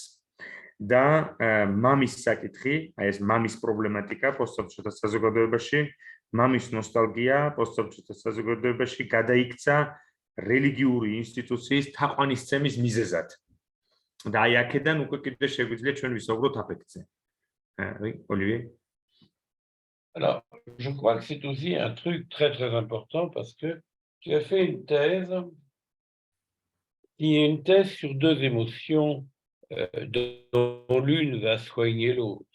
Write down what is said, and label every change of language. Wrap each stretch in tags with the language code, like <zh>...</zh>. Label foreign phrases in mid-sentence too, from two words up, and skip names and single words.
<ka>და მამის საკითხი, აი ეს მამის პრობლემატიკა პოსტსაბჭოთა საზოგადოებაში, მამის ნოსტალგია პოსტსაბჭოთა საზოგადოებაში გადაიქცა რელიგიური ინსტიტუციის თაყვანისცემის მიზეზად. და აი აქედან უკვე კიდე შეგვიძლია ჩვენ ვისაუბროთ აფექტზე.</ka> <fr>Olivier? Alors, je crois que c'est aussi un truc très très important parce que tu as fait une thèse qui est une thèse sur deux émotions dont l'une va soigner l'autre.</fr>